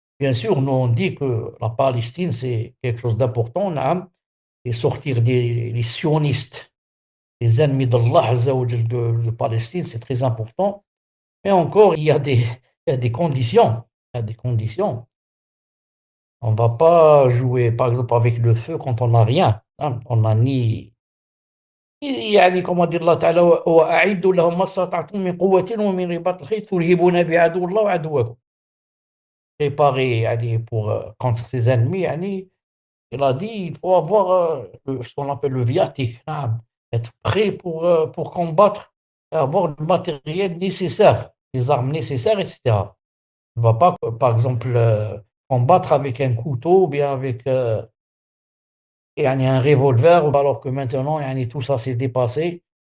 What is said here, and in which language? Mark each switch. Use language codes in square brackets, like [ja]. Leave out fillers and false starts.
[fr] Bien sûr, nous, on dit que la Palestine, c'est quelque chose d'important, et sortir les sionistes, les ennemis d'Allah Azza wa Jal de Palestine, c'est très important. Mais encore, il y a des conditions. Il y a des conditions. On ne va pas jouer, par exemple, avec le feu quand on n'a rien. On n'a ni. Comment dire, [ar] Allah Ta'ala, وأعدوا لهم ما استطعتم من قوة ومن رباط الخيل ترهبون بعدو الله وعدوكم. [fr] Préparer pour contre ses ennemis, il a dit il faut avoir ce qu'on appelle le viatique, être prêt pour combattre et avoir le matériel nécessaire, les armes nécessaires, etc. On ne va pas, par exemple, combattre avec un couteau ou bien avec un revolver, alors que maintenant, tout ça s'est dépassé.